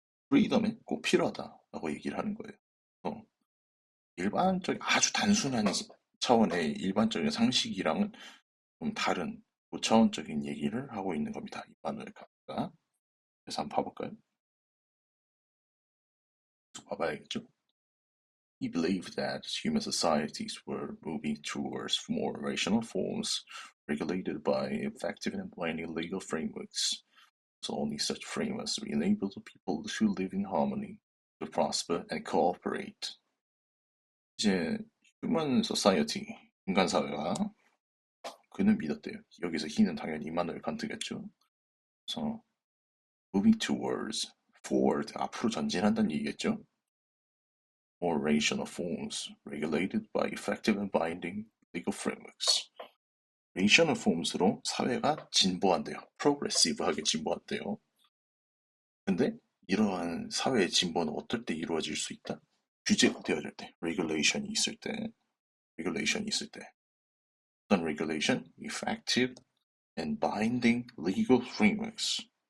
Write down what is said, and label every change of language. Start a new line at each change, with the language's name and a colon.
Korean: 프리덤에 꼭 필요하다라고 얘기를 하는 거예요. 어, 일반적인 아주 단순한 차원의 일반적인 상식이랑은 좀 다른 고차원적인 얘기를 하고 있는 겁니다. 이만을 갖다가 그래서 한번 봐볼까요? 계속 봐봐야겠죠?
English: He believed that human societies were moving towards more rational forms regulated by effective and binding legal frameworks. So only such frameworks will enable the people to live in harmony, to prosper and cooperate.
Korean: 이제 휴먼 소사이어티, 인간 사회가 그는 믿었대요. 여기서 he는 당연히 이마누엘 칸트겠죠. 그래서
English: moving towards, forward,
Korean: 앞으로 전진한다는 얘기겠죠.
English: More rational forms, regulated by effective and binding legal frameworks. rational forms
Korean: 로 사회가 진보한대요. progressive하게 진보한대요. 근데 이러한 사회의 진보는 어떨 때 이루어질 수 있다? 규제가 되어질 때, regulation이 있을 때, regulation이 있을 때. 어떤 regulation?
English: Effective and binding legal frameworks.